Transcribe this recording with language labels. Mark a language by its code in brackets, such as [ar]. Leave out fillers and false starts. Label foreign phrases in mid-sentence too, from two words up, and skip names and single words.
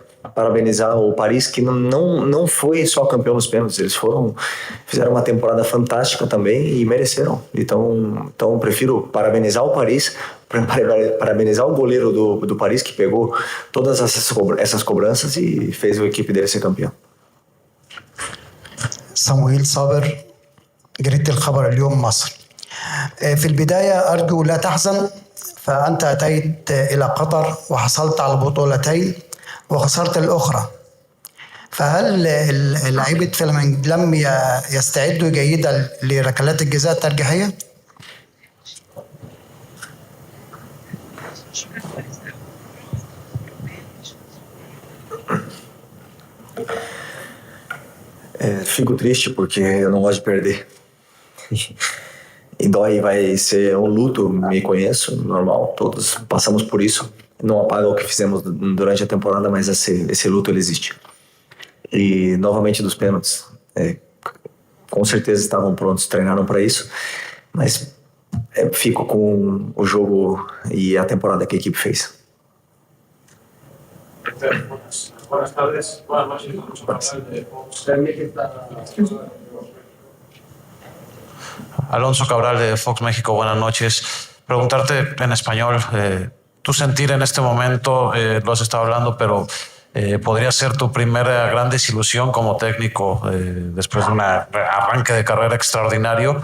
[pt] Parabenizar o Paris, que não foi só campeão nos pênaltis, eles fizeram uma temporada fantástica também e mereceram. Então eu prefiro parabenizar o Paris, parabenizar o goleiro do Paris, que pegou todas essas cobranças e fez a equipe dele ser campeão. [ar] صموئيل صابر، جريدة الخبر اليوم مصر. في البداية أرجو لا تحزن، فأنت أتيت إلى قطر وحصلت على بطولتين وخسرت الأخرى، فهل لعيبة فلامينغو لم يستعدوا جيدا لركلات الجزاء الترجيحية؟ [pt] Fico triste porque eu não gosto de perder. E dói, vai ser um luto, me conheço, normal, todos passamos por isso. Não apaga o que fizemos durante a temporada, mas esse luto ele existe. E novamente dos pênaltis, com certeza estavam prontos, treinaram para isso, mas fico com o jogo e a temporada que a equipe fez. [es] Buenas tardes, buenas noches. Alonso Cabral de Fox México, buenas noches. Preguntarte en español, tu sentir en este momento, lo has estado hablando, pero podría ser tu primera gran desilusión como técnico después de un arranque de carrera extraordinario.